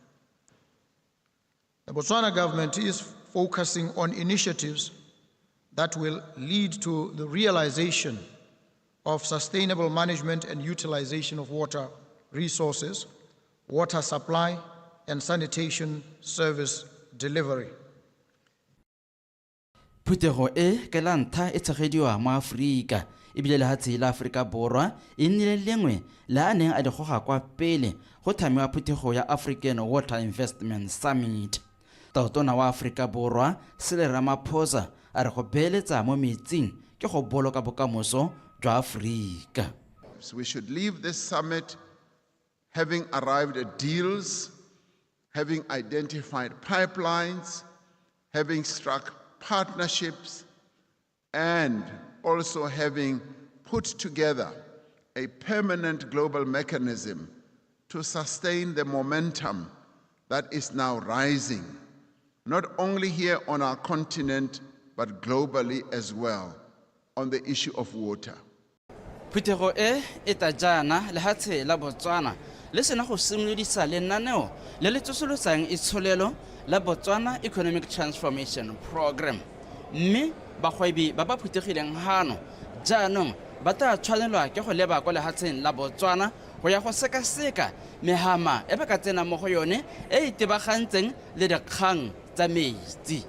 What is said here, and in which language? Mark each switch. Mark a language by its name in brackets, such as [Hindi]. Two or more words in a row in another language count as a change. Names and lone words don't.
[English] The Botswana government is focusing on initiatives that will lead to the realization of sustainable management and utilization of water resources, water supply, and sanitation service delivery. [Tswana] Phuthego e ke la ntlha e tshegediwa mo Afrika ebile lehatshe la Afrika Borwa e nnile lengwe la a neng a di goga kwa pele go thamiwa phuthego ya African Water Investment Summit. Tautona wa Afrika Borwa Cyril Ramaphosa a re go beeletsa mo metsing ke go boloka bokamoso jwa Afrika. [English] So we should leave this summit having arrived at deals, having identified pipelines, having struck partnerships, and also having put together a permanent global mechanism to sustain the momentum that is now rising, not only here on our continent, but globally as well, on the issue of water. [Tswana] Phuthego e ta jana lehatshe la Botswana le sena go simolodisa lenaneo le le tsosolosang itsholelo la Botswana Economic Transformation Program. Mme bagwebi ba ba phuthegileng hano jaanong ba tla tshwanelwa ke go leba kwa lehatsheng la Botswana go ya go sekaseka mehama e ba ka tsena mo go yone e itebagantseng le dikgang tsa metsi.